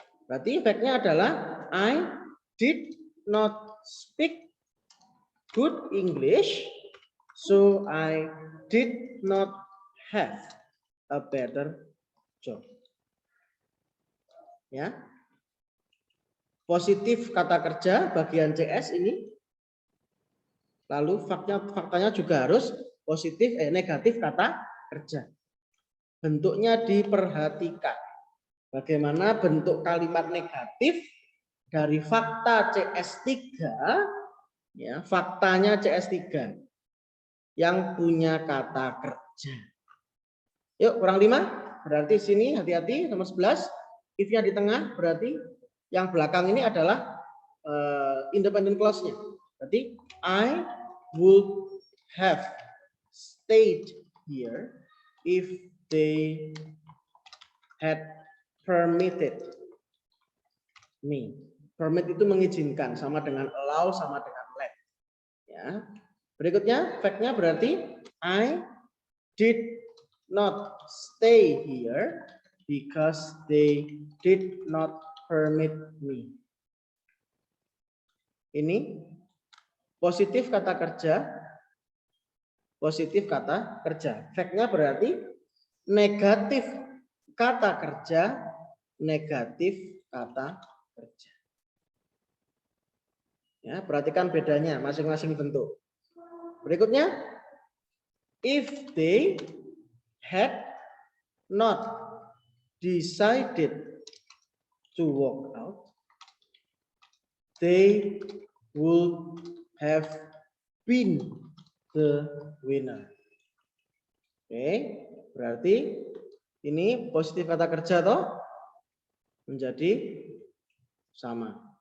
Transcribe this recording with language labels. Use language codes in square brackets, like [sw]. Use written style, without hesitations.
[id] Berarti fact-nya adalah [en] I did not speak good English, so I did not have a better job. [id] Ya. Positif kata kerja bagian CS ini. Lalu faktanya juga harus positif negatif kata kerja. Bentuknya diperhatikan. Bagaimana bentuk kalimat negatif dari fakta CS3, ya, faktanya CS3 yang punya kata kerja. Yuk, kurang 5. Berarti sini hati-hati nomor 11. If-nya di tengah berarti yang belakang ini adalah independent clause-nya. Berarti [en] I would have stayed here if they had permitted me. [id] Permit itu mengizinkan, sama dengan allow, sama dengan let. Ya. Berikutnya, fact-nya berarti [en] I did not stay here because they did not permit me. [id] Ini positif kata kerja, positif kata kerja. Fact-nya berarti negatif kata kerja, negatif kata kerja. Ya, perhatikan bedanya masing-masing bentuk. Berikutnya, [en] if they had not decided to walk out, they would have been the winner. [id] Oke, berarti ini positif kata kerja toh menjadi sama.